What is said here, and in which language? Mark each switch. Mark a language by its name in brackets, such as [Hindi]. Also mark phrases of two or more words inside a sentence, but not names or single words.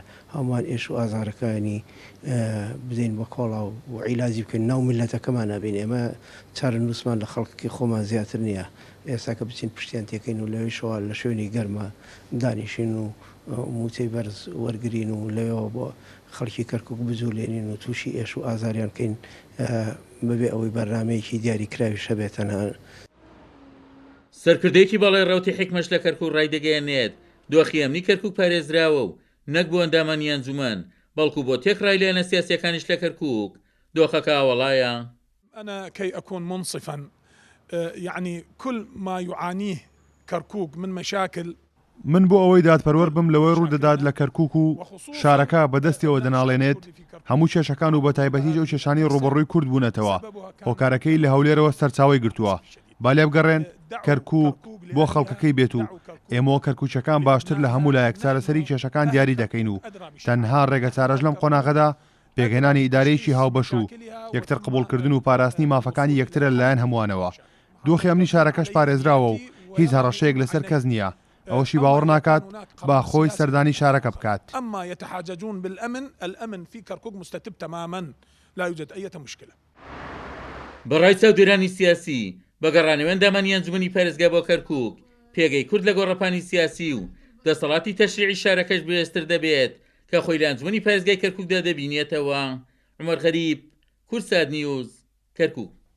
[Central Kurdish] هەمومان ئێش و ئازارەکانی بدەین بە کۆڵا و عیلاجی بکەین ناو میلەتەکەمان نابین ئێمە چارە نووسمان لە خەڵکی خۆمان زیاتر نییە ئێستا کە بچین پشتیان تێکەین و لەوەی شەوال لە شوێنی گەرمە دانیشین و موچەی بەرز وەرگین و لەوێەوە بۆ خەڵکی کەرکووک بجوولێنین و تووشی ئێش و ئازاریان بکەین بەبێ ئەوەی بەرنامەیەکی دیاری کراوی شەبێتەنە. سەرکردەیەکی بەڵێ ڕەوتی حکمەش لە کەرکووک ڕایدەگەیەنێت دۆخی ئەمنی کەرکووک پارێزراوە و نەک بۆ ئەندامانی ئەنجومەن بەڵکو بۆ تێکڕای لایەنە سیاسیەکانیش لە کەرکووک دۆخەکە وەڵایە. [Arabic] أنا كي أكون منصفا يعني كل ما يعانيه كركوك من مشاكل [Central Kurdish] من بۆ ئەوەی دادپەروەر بم لەوەی ڕوودەدات لە کەرکووک و شارەکە بەدەستیەوە دەناڵێنێت هەموو کێشەکان و بە تایبەتی ئەو کێشانی ڕوبەڕووی کورد بوونەتەوە هۆکارەکەی لە هەولێرەوە سەرچاوی گرتووە با لێ بگەڕێن کەرکووک بۆ خەڵکەکەی بێت و ئێمەوە کەرکووچەکان باشتر لە هەموو لایەک چارەسەری کێشەکان دیاری دەکەین و تەنها ڕێگە چارەش لەم قۆناغەدا پێگەێنانی ئیدارەیەکی هاوبەش و یەکتر قبولکردن و پاراستنی مافەکانی یەکترە لەلایەن هەمووانەوە دۆخی ئەمنی شارەکەش پارێزراوە و هیچ هەڕەشەیەک لەسەر کەس نییە ئەوەشی باوەڕ ناکات با خۆی سەردانی شارەکە بکات. [Arabic] أما يتحاججون بالأمن الأمن في كركوك مستتب تماما لا يوجد أي مشكلة. [Central Kurdish] بەڕای چاودێرانی سیاسی بەگەڕانەوە ئەندامانی ئەنجومەنی پارێزگا بۆ کەرکووک پێگەی کورد لە گۆڕەپانی سیاسی و دەسەڵاتی تەشریعی شارەکەش بەهێزتر دەبێت کە خۆی لە ئەنجومەنی پارێزگای کەرکووکدا دەبینێتەوە. عومەر غەریب، کورسات نیوز، کەرکووک.